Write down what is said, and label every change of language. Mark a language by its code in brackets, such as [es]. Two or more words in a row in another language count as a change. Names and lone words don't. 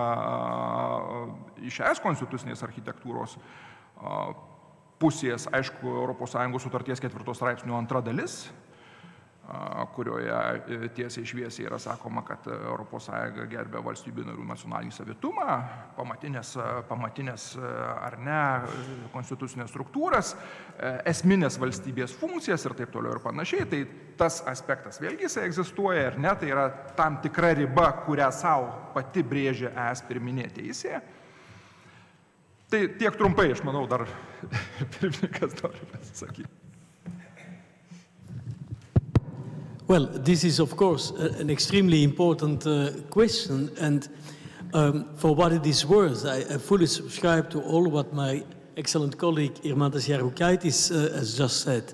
[lt] iš es konstitucinės architektūros pusės, aišku, ES sutarties 4 straipsnio 2 dalis, kurioje tiesiai šviesiai yra sakoma, kad ES gerbia valstybių narių nacionalinį savitumą, pamatinės ar ne konstitucinės struktūras, esminės valstybės funkcijas ir taip toliau ir panašiai. Tai tas aspektas vėlgi jisai egzistuoja, ar ne, tai yra tam tikra riba, kurią savo pati brėžia es pirminė teisė. Tai tiek trumpai, aš manau, dar pirmininkas nori pasisakyti. [en] Well, this is, of course, an extremely important question, and for what it is worth, I fully subscribe to all what my excellent colleague Irmantas Jarukaitis has just said.